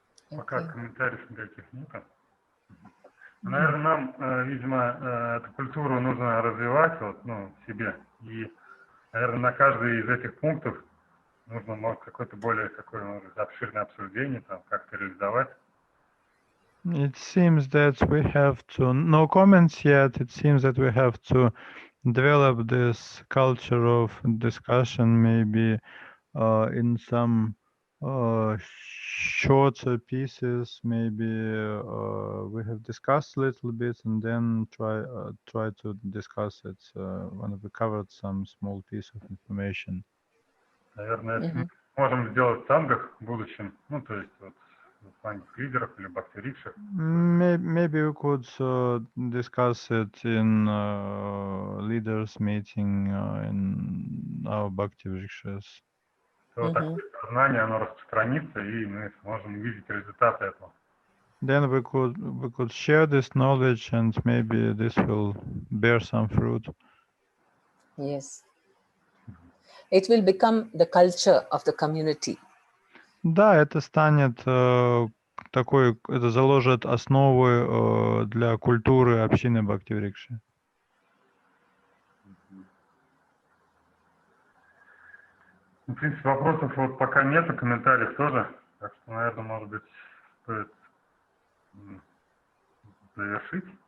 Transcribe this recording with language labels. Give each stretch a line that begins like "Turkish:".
Russian: Пока комментариев никаких нет. Наверное, нам, видимо, эту культуру нужно развивать в себе. И, наверное, на каждый из этих пунктов нужно, может, какое-то более такое, может, обширное обсуждение, там, как-то реализовать.
English: It seems that we have to, no comments yet, it seems that we have to develop this culture of discussion maybe in some shorter pieces. Maybe we have discussed a little bit and then try to discuss it when we covered some small piece of information.
Russian: Наверное, это мы можем сделать в тангах в будущем, ну, то есть вот в плане лидеров или бактерикших.
English: Maybe we could discuss it in leaders meeting in our Bhakti Vrikshas.
Russian: То такое сознание, оно распространится, и мы сможем увидеть результаты этого.
English: Then we could share this knowledge and maybe this will bear some fruit. Yes. It will become the culture of the community.
Russian: Да, это станет такой, это заложит основы для культуры общины Бхакти Врикши. В принципе, вопросов вот пока нету, комментариев тоже, так что, наверное, может быть, стоит завершить.